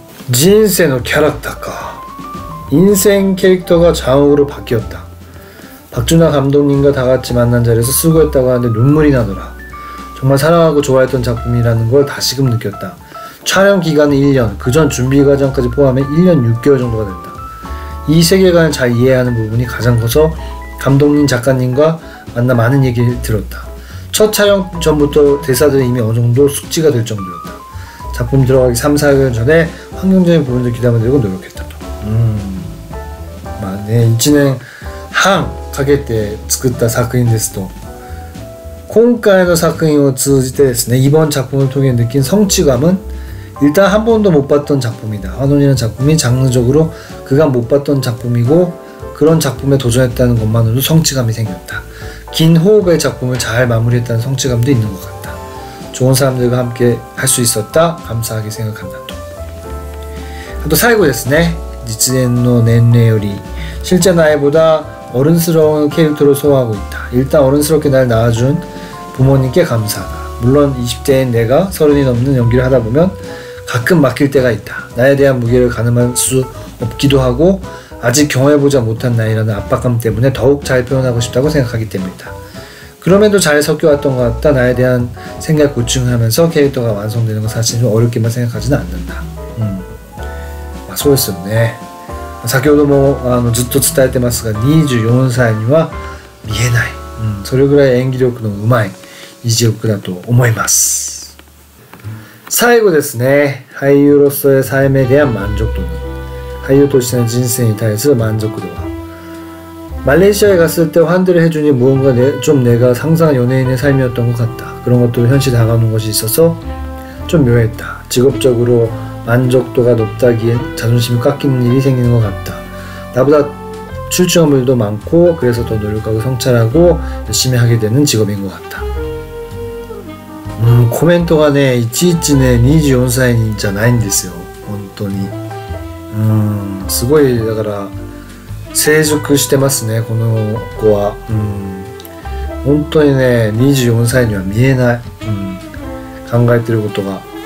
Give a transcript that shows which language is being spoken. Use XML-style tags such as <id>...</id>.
<ja>人生のキャラクターか。</ja> <ko>인생 캐릭터가 좌우로 바뀌었다. 박준하 감독님과 다같이 만난 자리에서 수고했다고 하는데 눈물이 나더라. 정말 사랑하고 좋아했던 작품이라는 걸 다시금 느꼈다. 촬영 기간은 1년, 그전 준비 과정까지 포함해 1년 6개월 정도가 된다. 이 세계관을 잘 이해하는 부분이 가장 커서 감독님, 작가님과 만나 많은 얘기를 들었다. 첫 촬영 전부터 대사들이 이미 어느 정도 숙지가 될 정도였다. 작품 들어가기 3, 4개월 전에 환경적인 부분들 귀담아들고 노력했다.</ko> <ja>1年半かけて作った作品ですと、今回の作品を通じてですね,</ja> <ko>이번 작품을 통해 느낀 성취감은 일단 한 번도 못 봤던 작품이다. 환혼이라는 작품이 장르적으로 그간 못 봤던 작품이고 그런 작품에 도전했다는 것만으로도 성취감이 생겼다. 긴 호흡의 작품을 잘 마무리했다는 성취감도 있는 것 같다. 좋은 사람들과 함께 할 수 있었다. 감사하게 생각한다. 또</ko> <ja>最後ですね,実年の年齢より</ja> <ko>실제 나이보다 어른스러운 캐릭터를 소화하고 있다. 일단 어른스럽게 날 낳아준 부모님께 감사하다. 물론 20대인 내가 30이 넘는 연기를 하다 보면 가끔 막힐 때가 있다. 나에 대한 무게를 가늠할 수 없기도 하고 아직 경험해보지 못한 나이라는 압박감 때문에 더욱 잘 표현하고 싶다고 생각하기 때문이다. 그럼에도 잘 섞여왔던 것 같다. 나에 대한 생각 고충하면서 캐릭터가 완성되는 건 사실 좀 어렵게만 생각하지는 않는다.</ko> <ja>そうですよね。先ほどもずっと伝えてますが24歳には見えない、それぐらい演技力のうまい演じ力だと思います。最後ですね、俳優</ja> <ko>로서의 삶에 대한 만족도는</ko> <ja>俳優としての人生に対する満足度は</ja> <ko>말레이시아에 갔을 때 환대를 해주니 무언가 좀 내가 상상한 연예인의 삶이었던 것 같다. 그런 것도 현실에 다가오는 것이 있어서 좀 묘했다. 직업적으로 만족도가 높다기엔 자존심이 깎이는 일이 생기는 것 같다. 나보다 출중한 많고 그래서 더 노력하고 성찰하고 열심히 하게 되는 직업인 것 같다.</ko> <ja>コメントがねいちいちね24歳じゃないんですよ本当に。すごいだから成熟してますねこの子は。本当にね24歳には見えない、考えてることが。</ja>